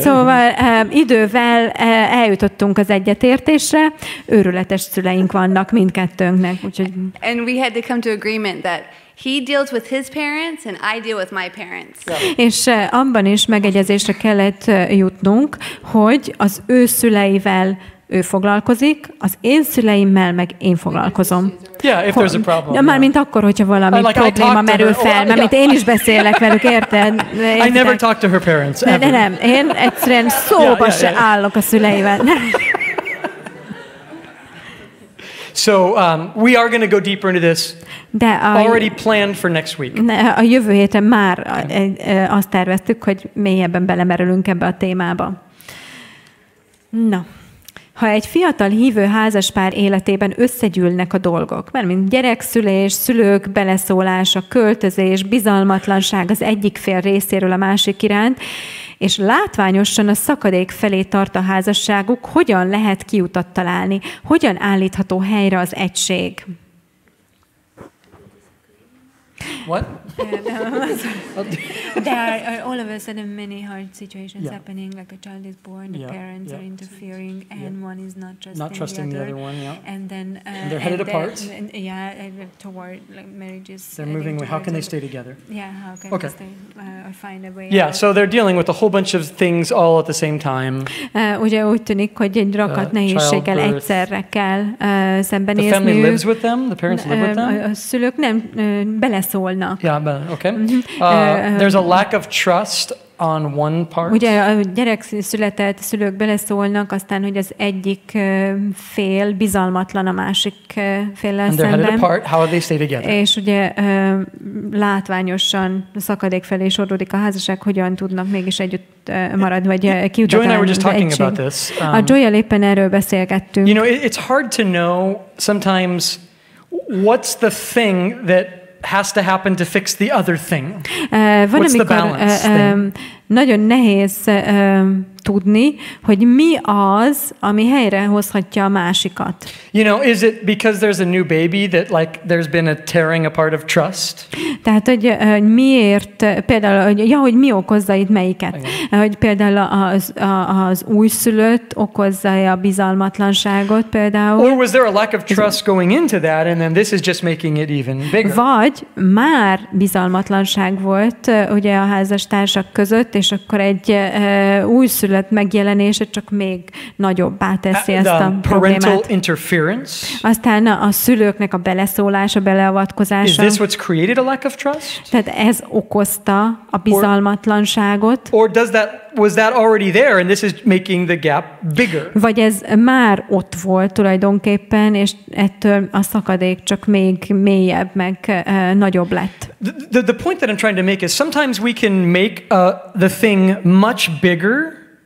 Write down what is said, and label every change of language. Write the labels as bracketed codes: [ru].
[hu] Szóval idővel eljutottunk az egyetértésre. Őrületes szüleink vannak mindkettőnknek. Úgyhogy... [en] And we had to come to agreement that he deals with his parents and I deal with my parents. Yeah. [hu] És abban is megegyezésre kellett jutnunk, hogy az ő szüleivel ő foglalkozik, az én szüleimmel meg én foglalkozom. [en] Yeah, if there's a problem. [hu] Ja, mármint akkor, hogyha valami probléma merül fel, mert én is beszélek velük, érted? [en] I never talk to her parents. [hu] Nem, én egyszerűen szóba se állok a szüleivel. [en] So we are going to go deeper into this. Already planned for next week. [hu] A jövő héten már azt terveztük, hogy mélyebben belemerülünk ebbe a témába. Na. Ha egy fiatal hívő házaspár életében összegyűlnek a dolgok, mert mint gyerekszülés, szülők beleszólása, költözés, bizalmatlanság az egyik fél részéről a másik iránt, és látványosan a szakadék felé tart a házasságuk, hogyan lehet kiutat találni, hogyan állítható helyre az egység? [en] What? There are all of a sudden many hard situations happening, like a child is born, the parents are interfering, and one is not trusting the other one, and then they're headed apart. Toward like marriages. They're moving. How can they stay together? Yeah, how can they stay or find a way? Yeah, so they're dealing with a whole bunch of things all at the same time. [hu] Ugye úgy tűnik, hogy egy rakat nehézséggel egyszerre kell szembenézniük. [en] The family lives with them. The parents live with them. [hu] A szülők nem beleszólnak. [en] Okay. There's a lack of trust on one part. [hu] Ugye a gyerek született, szülők beleszólnak, aztán, hogy az egyik fél bizalmatlan a másik féllel szemben. [en] How they stay together? [hu] És ugye látványosan szakadék felé sodródik a házasság, hogyan tudnak mégis együtt maradni, vagy kiutatni az egység. A Joy-jal éppen erről beszélgettünk. [en] You know, it's hard to know sometimes what's the thing that has to happen to fix the other thing. What's the balance? [hu] Nagyon nehéz tudni, hogy mi az, ami helyrehozhatja a másikat. [en] You know, is it because there's a new baby that like there's been a tearing apart of trust? [hu] Tehát, hogy miért, például, hogy mi okozza itt melyiket? Hogy például az újszülött okozza a bizalmatlanságot például. [en] Or was there a lack of trust going into that, and then this is just making it even bigger? [hu] Vagy már bizalmatlanság volt ugye a házastársak között, és akkor egy újszülött megjelenése csak még nagyobbá teszi ezt a problémát. [en] Interference. [hu] Aztán a szülőknek a beleszólása, beleavatkozása. [en] Is this what's created a lack of trust? [hu] Tehát ez okozta a bizalmatlanságot. [en] Or was that already there and this is making the gap bigger? [hu] Vagy ez már ott volt tulajdonképpen, és ettől a szakadék csak még mélyebb, meg nagyobb lett. [en] The point that I'm trying to make is sometimes we can make the thing much bigger.